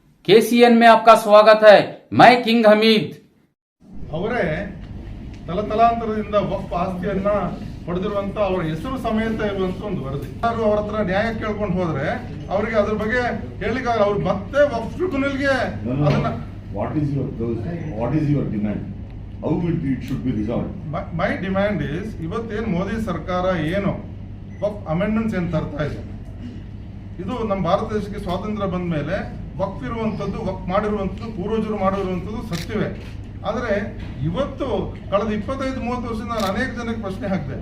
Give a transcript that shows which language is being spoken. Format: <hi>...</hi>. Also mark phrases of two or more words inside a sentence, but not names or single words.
<hi>KCN में आपका स्वागत है। मैं किंग हमीद।</hi> <kn>ಅವರೇ ತಲತಲಾಂತರದಿಂದ ವಕ್ಫ್ ಆಸ್ತಿಯನ್ನ ಪಡೆದಿರುವಂತ ಅವರ ಹೆಸರು ಸಮೇತ ಇರುವಂತ ಒಂದು ವರದಿ. ಯಾರು ಅವರ ಹತ್ರ ನ್ಯಾಯ ಕೇಳ್ಕೊಂಡು ಹೋದ್ರೆ ಅವರಿಗೆ ಅದ್ರ ಬಗ್ಗೆ ಹೇಳಿಕ ಅವ್ರು ಮತ್ತೆ ವಕ್ಫ್ ಟ್ರಿಬ್ಯುನಲ್ಗೆ ಅದನ್ನ</kn> <en>what is your demand? How it should be resolved? my demand is</en> <kn>ಇವತ್ತೇನು ಮೋದಿ ಸರ್ಕಾರ ಏನು ವಕ್ಫ್ ಅಮೆಂಡ್ಮೆಂಟ್ಸ್ ಏನು ತರ್ತಾ ಇದೆ, ಇದು ನಮ್ಮ ಭಾರತ ದೇಶಕ್ಕೆ ಸ್ವಾತಂತ್ರ್ಯ ಬಂದ ಮೇಲೆ ವಕ್ಫ್ ಇರುವಂಥದ್ದು, ವಕ್ಫ್ ಮಾಡಿರುವಂಥದ್ದು, ಪೂರ್ವಜರು ಮಾಡಿರುವಂಥದ್ದು ಸತ್ಯವೇ. ಆದರೆ ಇವತ್ತು ಕಳೆದ 25-30 ವರ್ಷದಿಂದ ನಾನು ಅನೇಕ ಜನಕ್ಕೆ ಪ್ರಶ್ನೆ ಹಾಕಿದೆ.</kn>